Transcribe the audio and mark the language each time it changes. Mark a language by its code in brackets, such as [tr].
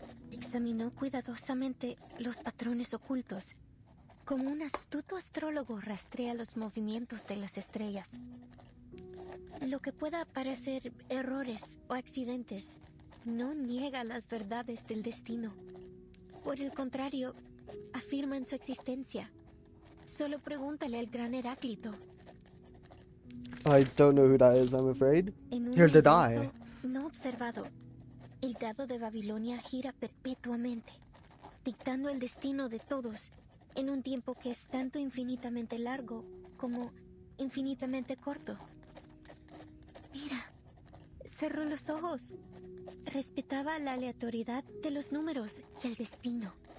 [es] Examinó cuidadosamente los patrones ocultos, como un astuto astrólogo rastrea los movimientos de las estrellas. Lo que pueda parecer errores o accidentes no niega las verdades del destino. Por el contrario, afirman su existencia. Solo pregúntale al gran Heráclito. [en] I don't know who that is, I'm afraid. [es] En un [en] Here's the [es] universo [en] die. [es] no observado, el dado de Babilonia gira perpetuamente, dictando el destino de todos en un tiempo que es tanto infinitamente largo como infinitamente corto. Mira, cerró los ojos. Respetaba la aleatoriedad de los números y el destino.